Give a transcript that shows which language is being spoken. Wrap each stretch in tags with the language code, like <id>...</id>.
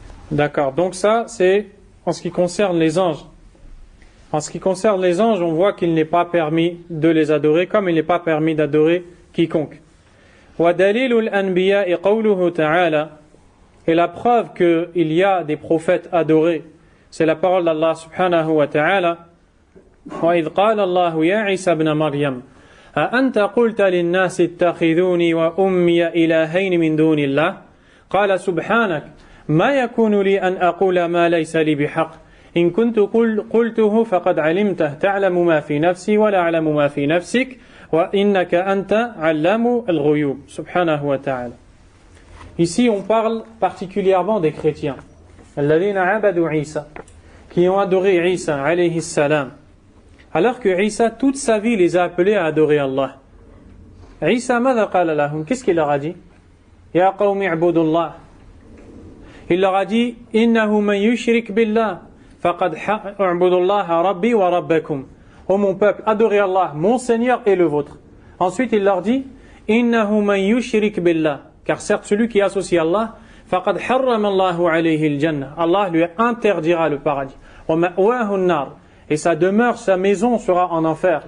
<fr>D'accord, donc ça c'est en ce qui concerne les anges. En ce qui concerne les anges, on voit qu'il n'est pas permis de les adorer, comme il n'est pas permis d'adorer quiconque.</fr> <ar>وَدَلِيلُ الْأَنْبِيَاءِ قَوْلُهُ تَعَالَى.</ar> <fr>Et la preuve qu'il y a des prophètes adorés, c'est la parole d'Allah subhanahu wa ta'ala.</fr> <ar>وَإِذْ قَالَ اللَّهُ يَا عِيسَى ابْنَ مَرْيَمَ أأنت قلت للناس اتخذوني وأمي إلهين من دون الله قال سبحانك ما يكون لي أن أقول ما ليس لي بحق إن كنت قلته فقد علمته تعلم ما في نفسي ولا أعلم ما في نفسك وإنك أنت علام الغيوب سبحانه وتعالى.</ar> <fr>Ici on parle particulièrement des chrétiens</fr> <ar>الذين عبدوا عيسى</ar> <fr>qui ont adoré Isa alayhi salam alors que Isa toute sa vie les a appelés à adorer Allah.</fr> <ar>Isa ماذا قال لهم?</ar> <fr>Qu'est-ce qu'il leur a dit?</fr> <ar>يا قوم اعبدوا الله.</ar> <fr>Il leur a dit</fr> <ar>إنه من يشرك بالله فقد اعبدوا الله ربي وربكم.</ar> <fr>Ô mon peuple, adorez Allah, mon Seigneur et le vôtre. Ensuite il leur dit</fr> <ar>إنه من يشرك بالله,</ar> <fr>car certes celui qui associe Allah</fr> <ar>فقد حرم الله عليه الجنة,</ar> <fr>Allah lui interdira le paradis.</fr> <ar>ومأواه النار,</ar> <fr>et sa demeure, sa maison sera en enfer.</fr>